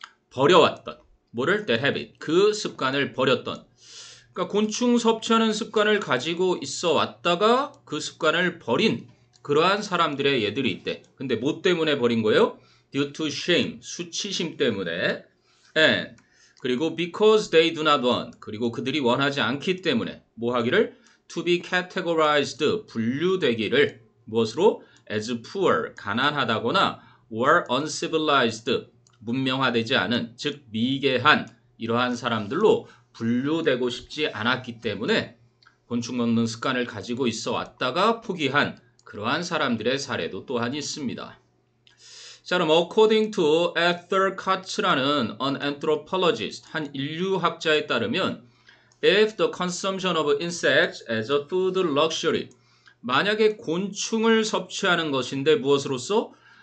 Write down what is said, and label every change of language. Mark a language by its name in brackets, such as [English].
[Korean] 버려왔던 뭐를 the habit 그 습관을 버렸던 그러니까 곤충 섭취하는 습관을 가지고 있어 왔다가 그 습관을 버린 그러한 사람들의 예들이 있대. 근데 뭐 때문에 버린 거예요? [English] Due to shame, [Korean] 수치심 때문에 and 그리고 [English] because they do not want [Korean] 그리고 그들이 원하지 않기 때문에 뭐 하기를? [English] To be categorized, [Korean] 분류되기를 무엇으로? [English] As poor, [Korean] 가난하다거나 [English] or uncivilized, [Korean] 문명화되지 않은, 즉 미개한 이러한 사람들로 분류되고 싶지 않았기 때문에 곤충 먹는 습관을 가지고 있어 왔다가 포기한 그러한 사람들의 사례도 또한 있습니다. [English] 자, 그럼 according to Arthur Katz라는 an anthropologist, [Korean] 한 인류학자에 따르면 [English] if the consumption of insects as a food luxury [Korean] 만약에 곤충을 섭취하는 것인데 무엇으로써?